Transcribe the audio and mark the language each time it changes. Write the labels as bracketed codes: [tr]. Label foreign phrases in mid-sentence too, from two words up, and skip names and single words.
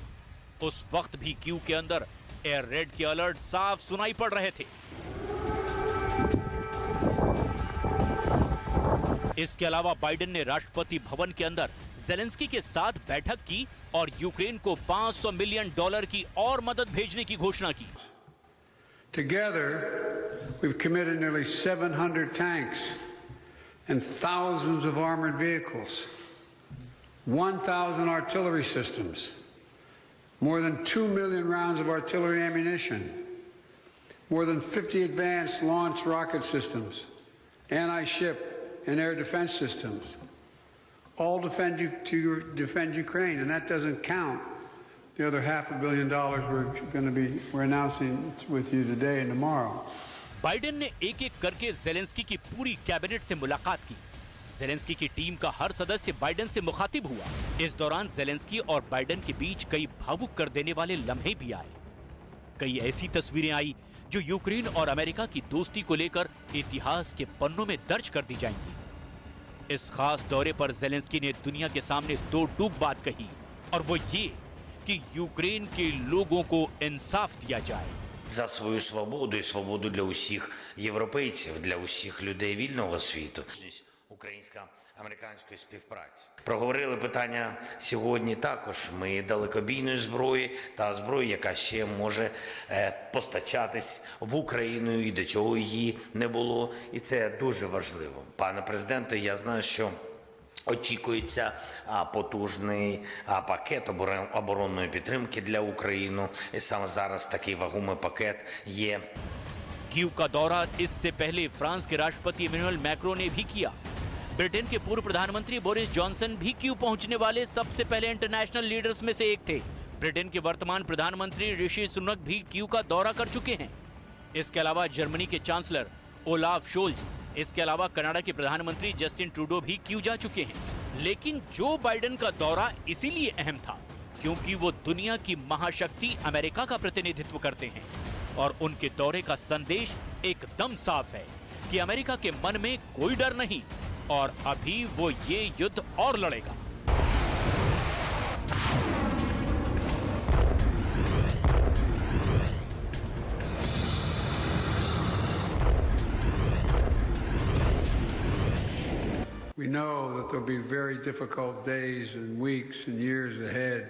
[hi] उस वक्त भी क्यू के अंदर [en] air raid [hi] के अलर्ट साफ सुनाई पड़ रहे थे। इसके अलावा बाइडेन ने राष्ट्रपति भवन के अंदर ज़ेलेंस्की के साथ बैठक की और यूक्रेन को $500 मिलियन की और मदद भेजने की घोषणा की। [en] Together, we've committed nearly 700 tanks and thousands of armored vehicles, 1,000 artillery systems, more than 2 million rounds of artillery ammunition, more than 50 advanced launch rocket systems, anti-ship and air defense systems, all defend Ukraine, and that doesn't count the other $500 million we're announcing with you today and tomorrow. [hi] बाइडेन ने एक-एक करके ज़ेलेंस्की की पूरी कैबिनेट से मुलाकात की। ज़ेलेंस्की की टीम का हर सदस्य बाइडेन से मुखातिब हुआ। इस दौरान ज़ेलेंस्की और बाइडेन के बीच कई भावुक कर देने वाले लम्हे भी आए। कई ऐसी तस्वीरें आई जो यूक्रेन और अमेरिका की दोस्ती को लेकर इतिहास के पन्नों में दर्ज कर दी जाएंगी। इस खास दौरे पर ज़ेलेंस्की ने दुनिया के सामने दो टूक बात कही, और वो ये कि यूक्रेन के लोगों को इंसाफ दिया जाए। [uk] За свою свободу і свободу для усіх європейців, для усіх людей вільного світу. Українсько-американської співпраці. Проговорили питання сьогодні також. Ми далекобійної зброї та зброї, яка ще може постачатись в Україну і до чого її не було. І це дуже важливо. Пане президенте, я знаю, що очікується потужний пакет оборонної підтримки для України. І саме зараз такий вагомий пакет є. [hi] कीव का दौरा इससे पहले फ्रांस के राष्ट्रपति इमैनुअल मैक्रों ने भी किया। ब्रिटेन के पूर्व प्रधानमंत्री बोरिस जॉनसन भी कीव पहुंचने वाले सबसे पहले [en] international leaders [hi] में से एक थे। ब्रिटेन के वर्तमान प्रधानमंत्री ऋषि सुनक भी कीव का दौरा कर चुके हैं। इसके अलावा जर्मनी के चांसलर ओलाफ शोल्ज, इसके अलावा कनाडा के प्रधानमंत्री जस्टिन ट्रूडो भी कीव जा चुके हैं। लेकिन जो बाइडेन का दौरा इसीलिए अहम था क्योंकि वो दुनिया की महाशक्ति अमेरिका का प्रतिनिधित्व करते हैं, और उनके दौरे का संदेश एकदम साफ है कि अमेरिका के मन में कोई डर नहीं, और अभी वो ये युद्ध और लड़ेगा। [en] We know that there'll be very difficult days and weeks and years ahead.